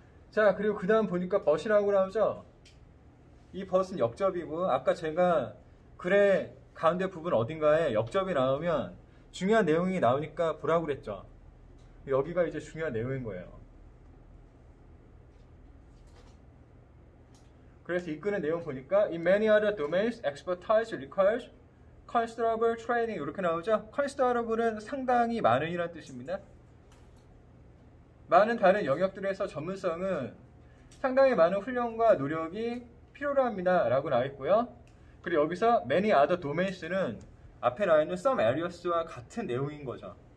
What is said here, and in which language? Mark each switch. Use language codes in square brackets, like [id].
[ko] 자, 그리고 그 다음 보니까 but이라고 나오죠? 이 but은 역접이고, 아까 제가 글의 가운데 부분 어딘가에 역접이 나오면 중요한 내용이 나오니까 보라고 그랬죠? 여기가 이제 중요한 내용인 거예요. 그래서 이끄는 내용 보니까 [en] In many other domains, expertise requires considerable training [ko] 이렇게 나오죠? considerable은 상당히 많은 이란 뜻입니다. 많은 다른 영역들에서 전문성은 상당히 많은 훈련과 노력이 필요로 합니다 라고 나와 있고요. 그리고 여기서 [en] many other domains [ko] 는 앞에 나와 있는 [en] some areas [ko] 와 같은 내용인 거죠.